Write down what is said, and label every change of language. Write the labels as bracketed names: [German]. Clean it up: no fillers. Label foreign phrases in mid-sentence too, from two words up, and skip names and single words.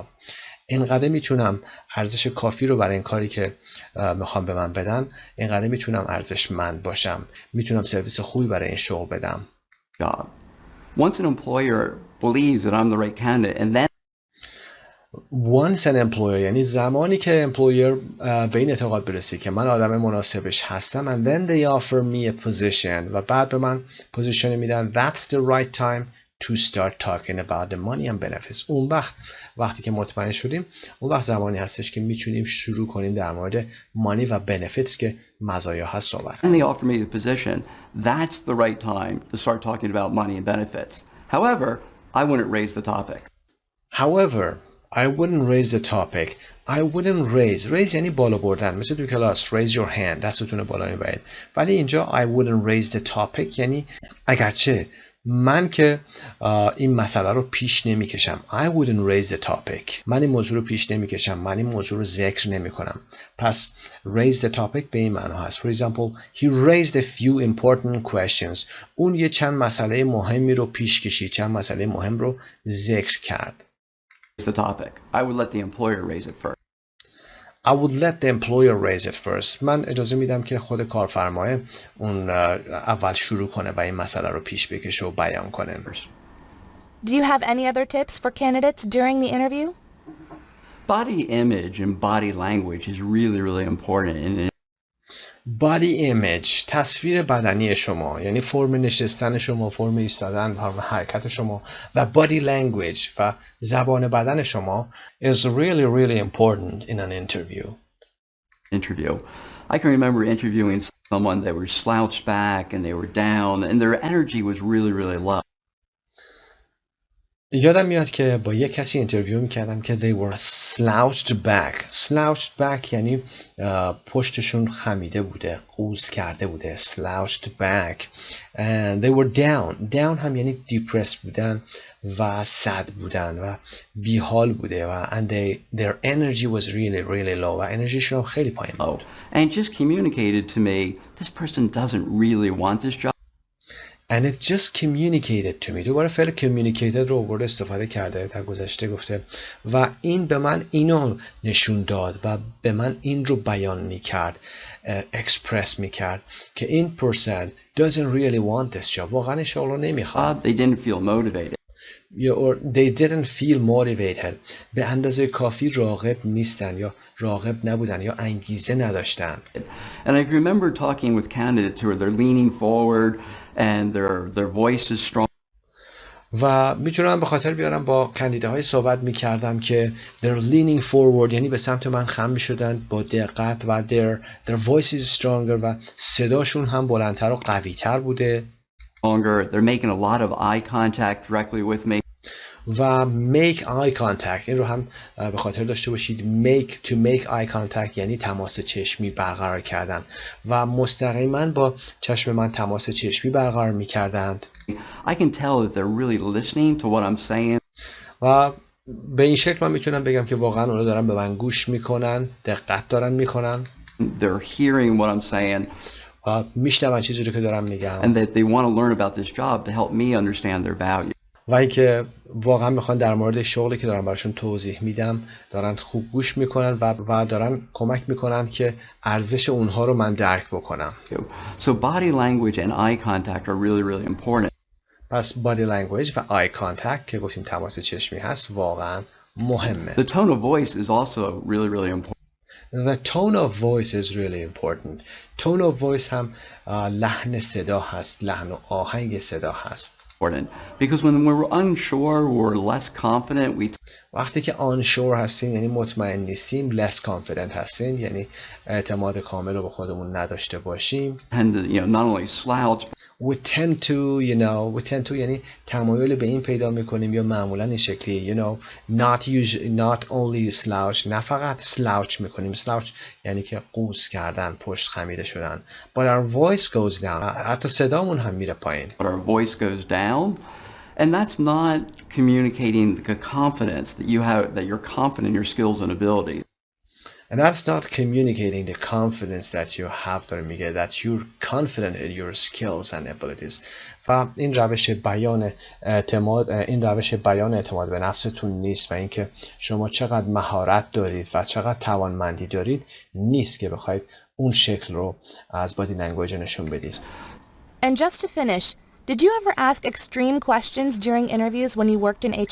[Persian] اینقدر میتونم ارزش کافی رو برای این کاری که میخوام به من بدن، اینقدر میتونم ارزشمند باشم، میتونم سرویس خوبی برای این شغل بدم. [English] Job. Once an employer believes that I'm the right candidate and then Once an employer [Persian] یعنی زمانی که employer به این اعتقاد برسه که من آدم مناسبش هستم [English] and then they offer me a position [Persian] و بعد به من پوزیشن میدن، [English] that's the right time to start talking about the money and benefits. [Persian] اون وقتی که مطمئن شدیم، اون وقت زمانی هستش که میتونیم شروع کنیم در مورد money و benefits که مزایا هست صحبت [English] and they offer me the position, that's the right time to start talking about money and benefits. However, I wouldn't raise the topic. However, I wouldn't raise the topic. I wouldn't raise [Persian] یعنی بالا بردن، مثل تو کلاس [English] raise your hand، [Persian] دستتون بالا میبرید. ولی اینجا [English] I wouldn't raise the topic [Persian] یعنی اگرچه من که این مسئله رو پیش نمیکشم. [English] I wouldn't raise the topic. [Persian] من این موضوع رو پیش نمیکشم، من این موضوع رو ذکر نمیکنم. پس [English] raise the topic [Persian] به این معنا هست. [English] For example, he raised a few important questions. [Persian] اون یه چند مسئله مهمی رو پیش کشید، چند مسئله مهم رو ذکر کرد. [English] The topic. I would let the employer raise it first. I would let the employer raise it first. [Persian] من اجازه میدم که خود کارفرمایه اون اول شروع کنه و این مسئله رو پیش بکشه و بیان کنه. [English] Do you have any other tips for candidates during the interview? Body image and body language is really, really important. Body image، [Persian] تصویر بدنی شما، یعنی فرم نشستن شما، فرم ایستادن، فرم حرکت شما و [English] body language [Persian] و زبان بدن شما [English] is really, really important in an interview. I can remember interviewing someone that were slouched back and they were down and their energy was really, really low. [Persian] یادم میاد که با یک کسی اینترویو میکردم که [English] they were slouched back. Slouched back [Persian] یعنی پشتشون خمیده بوده، قوز کرده بوده. [English] Slouched back. And they were down. [Persian] Down هم یعنی depressed بودن و sad بودن و بیحال بوده و [English] and their energy was really, really low [Persian] و انرژیشون خیلی پایین بود. [English] And just communicated to me, this person doesn't really want this job. And it just communicated to me. [Persian] دوباره فعل communicated رو آورده استفاده کرده، در گذشته گفته و این به من اینو نشون داد و به من این رو بیان میکرد، express میکرد که این [English] person doesn't really want this job. [Persian] واقعا این شغل رو نمیخواد. [English] They didn't feel motivated. Or they didn't feel motivated. [Persian] به اندازه کافی راغب نیستن یا راغب نبودن یا انگیزه نداشتن. [English] And I remember talking with candidates who are they're leaning forward and their voice is strong. [Persian] و میتونم به خاطر بیارم با کاندیداهای صحبت میکردم که [English] they're leaning forward [Persian] یعنی به سمت من خم میشدن با دقت و [English] their voice is stronger [Persian] و صداشون هم بلندتر و قویتر بوده. [English] longer. They're making a lot of eye contact directly with me. [Persian] و [English] make eye contact [Persian] این رو هم به خاطر داشته باشید. [English] to make eye contact [Persian] یعنی تماس چشمی برقرار کردن و مستقیما با چشم من تماس چشمی برقرار می کردند. [English] I can tell that they're really listening to what I'm saying. [Persian] و به این شکل من میتونم بگم که واقعا اونا دارن به من گوش میکنن، دقت دارن میکنن. [English] They're hearing what I'm saying. [Persian] و میشنون چیزی رو که دارم میگم. [English] And that they want to learn about this job to help me understand their value. [Persian] و اینکه واقعا میخوان در مورد شغلی که دارم براشون توضیح میدم دارن خوب گوش میکنن و دارن کمک میکنن که ارزش اونها رو من درک بکنم. [English] So body language and eye contact are really important. [Persian] پس [English] body language [Persian] و [English] eye contact [Persian] که گفتیم تماس چشمی هست واقعا مهمه. [English] The tone of voice is also really important. The tone of voice is really important. Tone of voice [Persian] هم لحن صدا هست، لحن و آهنگ صدا هست. [English] Because when we're unsure, we're less confident. [Persian] وقتی که unsure هستیم یعنی مطمئن نیستیم، [English] less confident [Persian] هستیم یعنی اعتماد کامل رو به خودمون نداشته باشیم. [English] And not only slouch. We tend to [Persian] یعنی تمایل به این پیدا میکنیم یا معمولا این شکلی [English] not only slouch [Persian] نه فقط slouch میکنیم. slouch یعنی که قوز کردن، پشت خمیده شدن. [English] But our voice goes down. [Persian] حتی صدامون هم میره پایین. [English] But our voice goes down. And that's not communicating the confidence that you have, that you're confident in your skills and abilities. And that's not communicating the confidence that you have [Persian] داره میگه [English] that you're confident in your skills and abilities. [Persian] و این روش بیان اعتماد به نفستون نیست و اینکه شما چقدر مهارت دارید و چقدر توانمندی دارید نیست که بخواید اون شکل رو از [English] body language [Persian] نشون بدید. [English] And just to finish, did you ever ask extreme questions during interviews when you worked in HR?